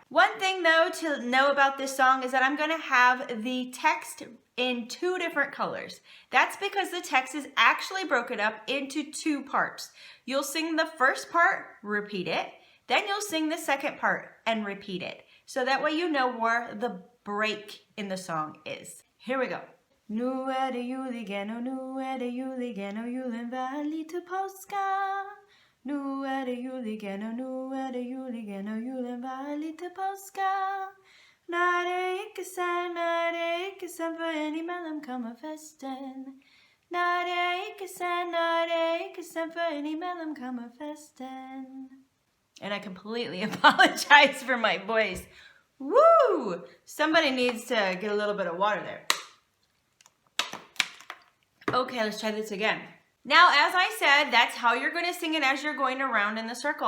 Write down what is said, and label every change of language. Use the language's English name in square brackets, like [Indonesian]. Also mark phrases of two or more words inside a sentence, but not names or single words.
[English] One thing though to know about this song is that I'm going to have the text in 2 different colors. That's because the text is actually broken up into 2 parts. You'll sing the first part, repeat it, then you'll sing the second part and repeat it. So that way you know where the break in the song is. Here we go. [Danish] Nu det jul igen, og nu det jul igen, og julen var lige til påske. Nu det jul igen, og nu det jul igen, og julen var lige til påske. Nej, det er ikke sandt, for indimellem kommer festen. Nej, det er ikke sandt, for indimellem kommer festen. [English] And I completely apologize for my voice. Woo! Somebody needs to get a little bit of water there. Okay, let's try this again. Now, as I said, that's how you're going to sing it as you're going around in the circle.